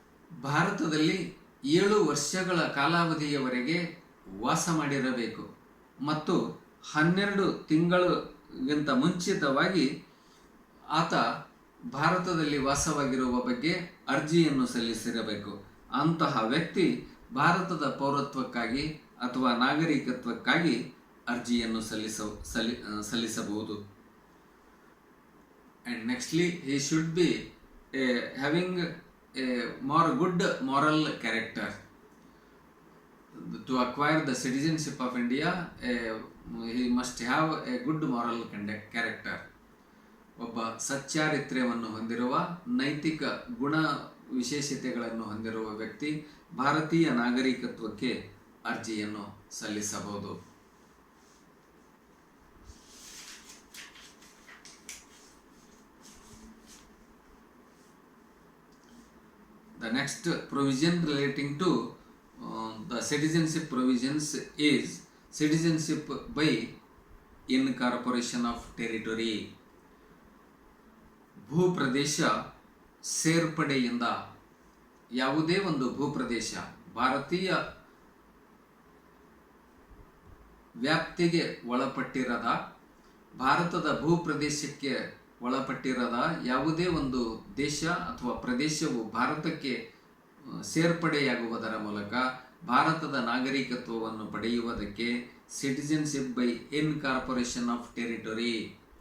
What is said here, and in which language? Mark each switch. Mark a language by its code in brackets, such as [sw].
[kn] ಭಾರತದಲ್ಲಿ 7 ವರ್ಷಗಳ ಕಾಲಾವಧಿಯವರೆಗೆ ವಾಸ ಮಾಡಿರಬೇಕು ಮತ್ತು 12 ತಿಂಗಳಿಗಿಂತ ಮುಂಚಿತವಾಗಿ ಆತ ಭಾರತದಲ್ಲಿ ವಾಸವಾಗಿರುವ ಬಗ್ಗೆ ಅರ್ಜಿಯನ್ನು ಸಲ್ಲಿಸಿರಬೇಕು. ಅಂತಹ ವ್ಯಕ್ತಿ ಭಾರತದ ಪೌರತ್ವಕ್ಕಾಗಿ ಅಥವಾ ನಾಗರಿಕತ್ವಕ್ಕಾಗಿ ಅರ್ಜಿಯನ್ನು ಸಲ್ಲಿಸಬಹುದು. [en] And nextly, he should be having a good moral character. To acquire the citizenship of India, he must have a good moral character. [kn] ಒಬ್ಬ ಸಚ್ಚಾರಿತ್ರ್ಯವನ್ನು ಹೊಂದಿರುವ, ನೈತಿಕ ಗುಣ ವಿಶೇಷತೆಗಳನ್ನು ಹೊಂದಿರುವ ವ್ಯಕ್ತಿ ಭಾರತೀಯ ನಾಗರಿಕತ್ವಕ್ಕೆ ಅರ್ಜಿಯನ್ನು ಸಲ್ಲಿಸಬಹುದು. [en] The next provision relating to the citizenship provisions is citizenship by incorporation of territory. [kn] ಭೂಪ್ರದೇಶ ಸೇರ್ಪಡೆಯಿಂದ ಯಾವುದೇ ಒಂದು ಭೂಪ್ರದೇಶ ಭಾರತೀಯ ವ್ಯಾಪ್ತಿಗೆ ಒಳಪಟ್ಟಿರದ, ಭಾರತದ ಭೂಪ್ರದೇಶಕ್ಕೆ ಒಳಪಟ್ಟಿರದ ಯಾವುದೇ ಒಂದು ದೇಶ ಅಥವಾ ಪ್ರದೇಶವು ಭಾರತಕ್ಕೆ ಸೇರ್ಪಡೆಯಾಗುವುದರ ಮೂಲಕ ಭಾರತದ ನಾಗರಿಕತ್ವವನ್ನು ಪಡೆಯುವುದಕ್ಕೆ [en] citizenship by incorporation of territory,